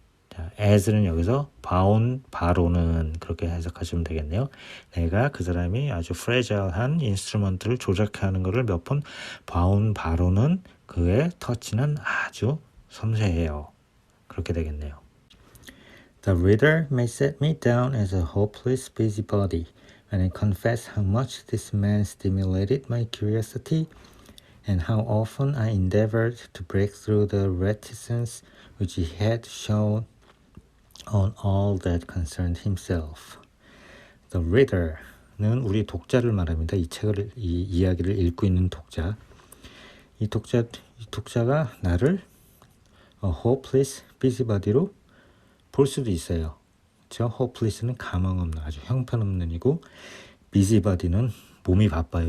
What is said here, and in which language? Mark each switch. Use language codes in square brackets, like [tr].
[ko] 자, as는 여기서 바로는 그렇게 해석하시면 되겠네요. 내가 그 사람이 아주 프레자일한 인스트루먼트를 조작하는 거를 몇 번 봐온 바로는 그의 터치는 아주 섬세해요. 그렇게 되겠네요. [en] The reader may set me down as a hopeless busybody when I confess how much this man stimulated my curiosity and how often I endeavored to break through the reticence which he had shown on all that concerned himself. [ko] The reader는 우리 독자를 말합니다. 이 책을 이 이야기를 읽고 있는 독자. 이 독자가 나를 hopeless busybody로 볼 수도 있어요. 그렇죠? hopeless는 가망 없는 아주 형편없는 이고 busybody는 몸이 바빠요.